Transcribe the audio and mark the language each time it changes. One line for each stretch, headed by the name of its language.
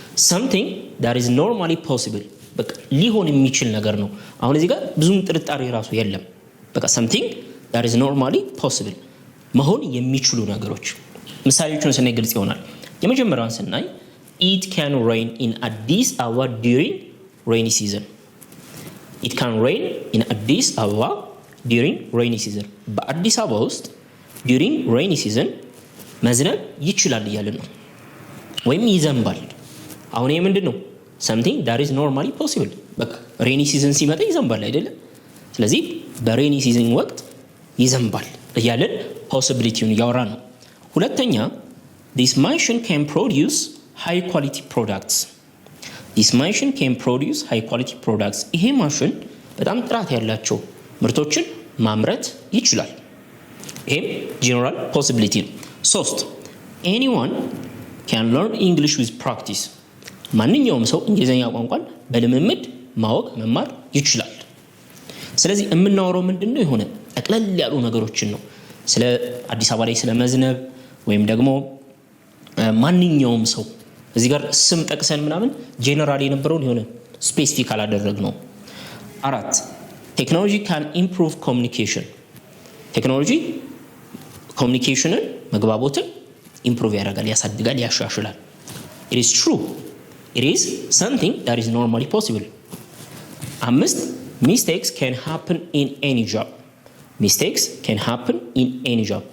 English: something that is normally possible
Amharic: በቃ ሊሆን የሚችል ነገር ነው። አሁን እዚህ ጋር ብዙም ጥርጣሬ ራሱ የለም።
English: በቃ something that is normally possible
Amharic: መሆን የሚችሉ ነገሮች ምሳሌዎቹን ስናይ ግልጽ ይሆናል። የመጀመሪያውን ስናይ
English: it can rain in Addis Ababa during rainy season. it can rain in Addis Ababa during rainy season.
Amharic: በአዲስ አበባ ውስጥ
English: during rainy season
Amharic: መዝነብ ይችላል እያልን ነው፣ ወይም ይዘንባል። አሁን ይሄ ምንድን ነው? something that is normally possible በቃ ሬኒ ሲዝን ሲመጣ ይዘንባል አይደለም? ስለዚህ በሬኒ ሲዝን ወቅት ይዘንባል እያልን ፖሲቢሊቲውን እያወራ ነው። ሁለተኛ
English: this machine can produce high quality products. this machine can produce high quality products.
Amharic: ይሄ ማሽን በጣም ጥራት ያላቸው ምርቶችን ማምረት ይችላል። ይሄም ጀነራል ፖሲቢሊቲ ነው። 3
English: anyone can learn English with practice.
Amharic: ማንኛውም ሰው እንግሊዘኛ ቋንቋን በልምምድ ማወቅ መማር ይችላል። ስለዚህ የምናወራው ምንድነው? የሆነ ጠቅለል ያሉ ነገሮችን ነው። ስለ አዲስ አበባ ላይ ስለ መዝነብ ወይም ደግሞ ማንኛውም ሰው እዚህ ጋር ስም ጠቅሰን ምናምን ጄነራል የነበረውን የሆነ ስፔሲፊክ አላደረግነው። 4 ቴክኖሎጂ
English: can improve communication.
Amharic: ቴክኖሎጂ ኮሚኒኬሽንን መግባቦትን ኢምፕሩቭ ያደርጋል፣ ያሳድጋል፣ ያሻሽላል።
English: it is true. it is something that is normally possible. 5 mistakes can happen in any job. mistakes can happen in any job.